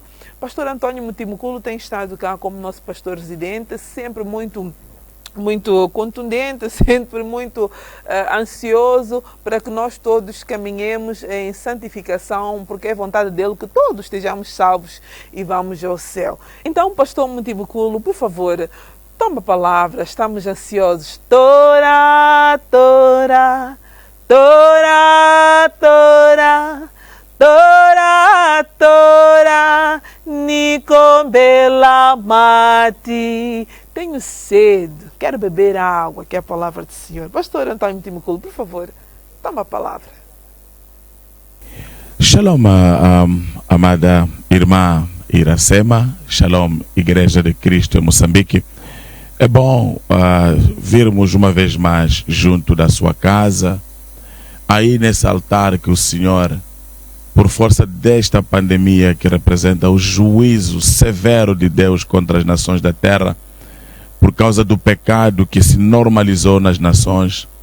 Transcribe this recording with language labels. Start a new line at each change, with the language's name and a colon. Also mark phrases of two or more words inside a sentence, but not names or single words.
Portuguese: Pastor António Mutimuculo tem estado cá como nosso pastor residente, sempre muito contundente, sempre muito ansioso para que nós todos caminhemos em santificação, porque é vontade dele que todos estejamos salvos e vamos ao céu. Então, pastor Mutimuculo, por favor, toma a palavra, estamos ansiosos.
Tsonga: Tora, tora, tora, tora, tora, tora, Nicombela mati.
Portuguese: Tenho sede, quero beber água, que é a palavra do Senhor. Pastor António Mutimuculo, por favor, toma a palavra. Shalom, amada irmã Iracema. Shalom, Igreja de Cristo em Moçambique. É bom virmos uma vez mais junto da sua casa, aí nesse altar que o Senhor, por força desta pandemia que representa o juízo severo de Deus contra as nações da terra, por causa do pecado que se normalizou nas nações,